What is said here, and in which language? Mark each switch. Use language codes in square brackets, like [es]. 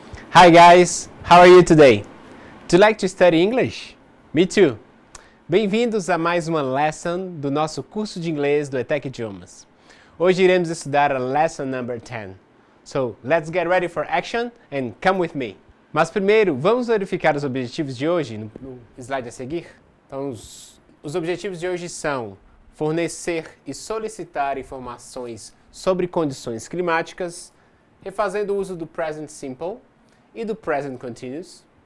[en] Hi guys, how are you today? Do you like to study English? Me too! [pt] Bem-vindos a mais uma lesson do nosso curso de inglês do ETEC Idiomas. Hoje iremos estudar a lesson number 10. [en] So, let's get ready for action and come with me. [pt] Mas primeiro, vamos verificar os objetivos de hoje no slide a seguir? Então, os objetivos de hoje são fornecer e solicitar informações sobre condições climáticas, refazendo o uso do present simple e do present continuous.